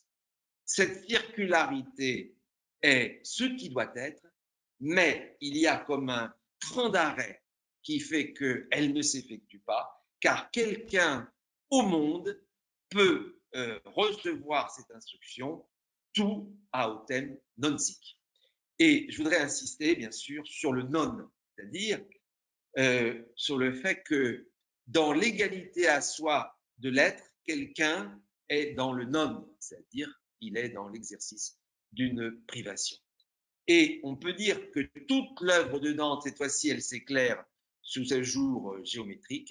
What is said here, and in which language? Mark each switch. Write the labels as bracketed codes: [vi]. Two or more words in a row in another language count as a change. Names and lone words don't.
[fr] Cette circularité est ce qui doit être, mais il y a comme un train d'arrêt qui fait qu'elle ne s'effectue pas, car quelqu'un au monde peut recevoir cette instruction tout à [la] autem non sic. [fr] Et je voudrais insister, bien sûr, sur le non, c'est-à-dire sur le fait que dans l'égalité à soi de l'être, quelqu'un est dans le non, c'est-à-dire il est dans l'exercice d'une privation. Et on peut dire que toute l'œuvre de Dante, cette fois-ci, elle s'éclaire sous ce jour géométrique.